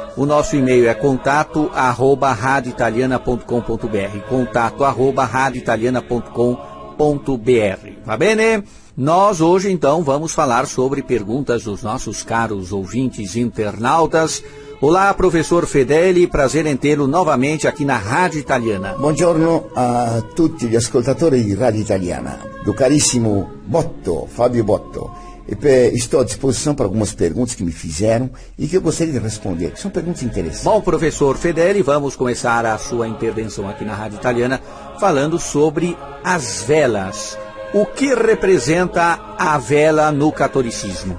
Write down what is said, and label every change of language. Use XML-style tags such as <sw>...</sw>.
<pt>O nosso e-mail é contato@radioitaliana.com.br, contato@radioitaliana.com.br.</pt> <it>Va bene?</it> <pt>Nós hoje então vamos falar sobre perguntas dos nossos caros ouvintes internautas. Olá, professor Fedeli, prazer em tê-lo novamente aqui na Rádio Italiana.</pt> <it>Buongiorno a tutti gli ascoltatori di Radio Italiana,</it> <pt>do carissimo Botto, Fábio Botto. Estou à disposição para algumas perguntas que me fizeram e que eu gostaria de responder, que são perguntas interessantes. Bom, professor Fedeli, vamos começar a sua intervenção aqui na Rádio Italiana falando sobre as velas. O que representa a vela no catolicismo?</pt>